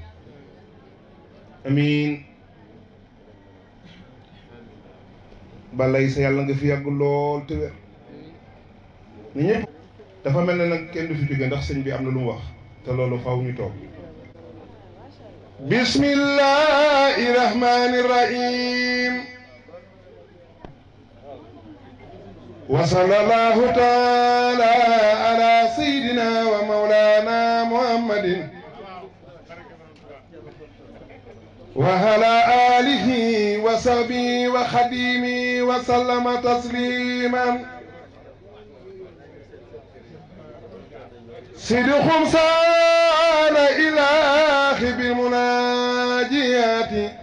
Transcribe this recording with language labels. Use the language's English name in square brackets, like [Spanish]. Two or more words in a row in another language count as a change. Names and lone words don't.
[Wolof] amin balay sa yàlla nga fi yàgg lool te wér ni ñëpp dafa mel ne nag kenn du fi jóge ndax sëñ bi am na lu mu wax te loolu faaw ñu toog [Arabic] بسم الله الرحمن الرحيم وصلى الله تعالى على سيدنا ومولانا محمد وعلى آله وصحبه وخديمه وسلم تسليما صدق سال إله بالمناجيات